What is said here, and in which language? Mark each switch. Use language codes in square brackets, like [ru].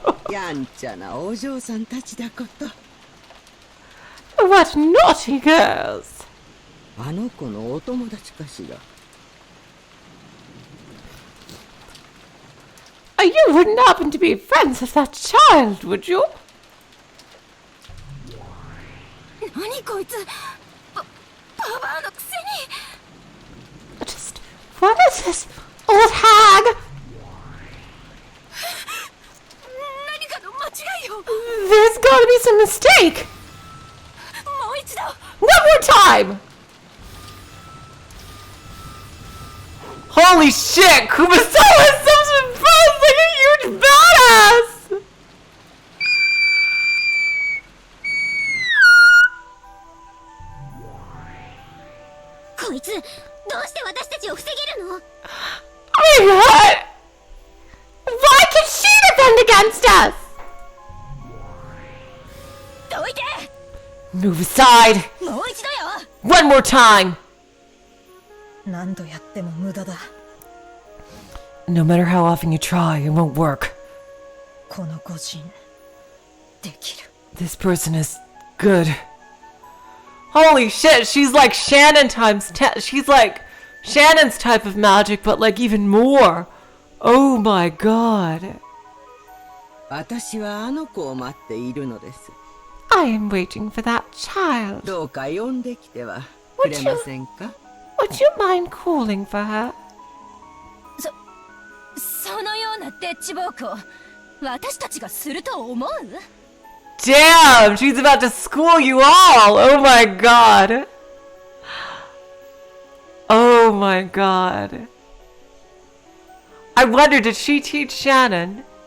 [ja] やんちゃなお嬢さんたちだこと。 [en] What naughty girls! [ja] あの子のお友達かしら。 [en] You wouldn't happen to be friends with that child, would you? [ja] 何こいつ、ババアのくせに。 [en] Just what is this old hag? [ja] 何かの間違いよ。 [en] There's gotta be some mistake. [ja] もう一度。 [en] One more time. Holy shit! Kumasawa is such like a huge badass. [ja] こいつどうして私たちを防げるの？ [en] Oh my god! Why can she defend against us? [ja] どいて。 [en] Move aside. [ja] もう一度よ。 [en] One more time. [ja] 何度やっても無駄だ。 [en] No matter how often you try, it won't work. [ja] この御人できる。 [en] This person is good. Holy shit, she's like Shannon times 10. She's like Shannon's type of magic, but like even more. Oh my god. [ja] 私はあの子を待っているのです。 [en] I am waiting for that child. [ja] どうか呼んできてはくれませんか？ [en] Would you mind calling for her? [ja] そのようなデッチ暴行、私たちがすると思う？ [en] Damn, she's about to school you all. Oh my god. Oh my god. I wonder, did she teach Shannon?